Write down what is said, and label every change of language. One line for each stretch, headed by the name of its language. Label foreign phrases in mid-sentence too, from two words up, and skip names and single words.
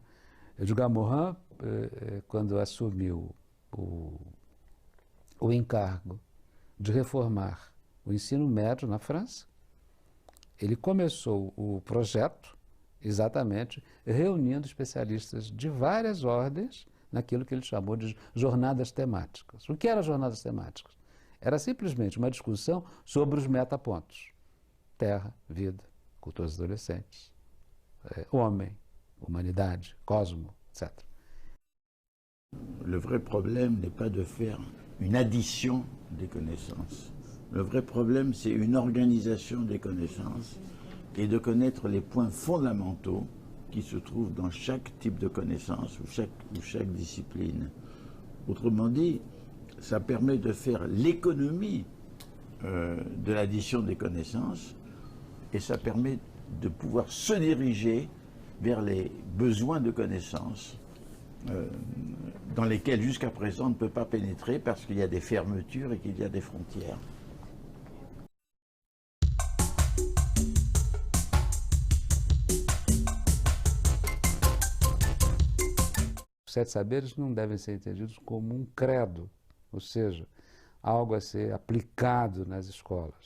Portuguese: Edgar Morin, quando assumiu o encargo de reformar o ensino médio na França, ele começou o projeto exatamente reunindo especialistas de várias ordens naquilo que ele chamou de jornadas temáticas. O que eram jornadas temáticas? Era simplesmente uma discussão sobre os metapontos. Terra, vida, culturas adolescentes, homem, humanidade, cosmos, etc.
French: Le vrai problème n'est pas de faire une addition des connaissances. Le vrai problème, c'est une organisation des connaissances et de connaître les points fondamentaux qui se trouvent dans chaque type de connaissance ou chaque discipline. Autrement dit, ça permet de faire l'économie de l'addition des connaissances et ça permet de pouvoir se diriger vers les besoins de connaissances dans lesquels jusqu'à présent on ne peut pas pénétrer parce qu'il y a des fermetures et qu'il y a des frontières.
Portuguese: Os 7 saberes não devem ser entendidos como um credo, ou seja, algo a ser aplicado nas escolas.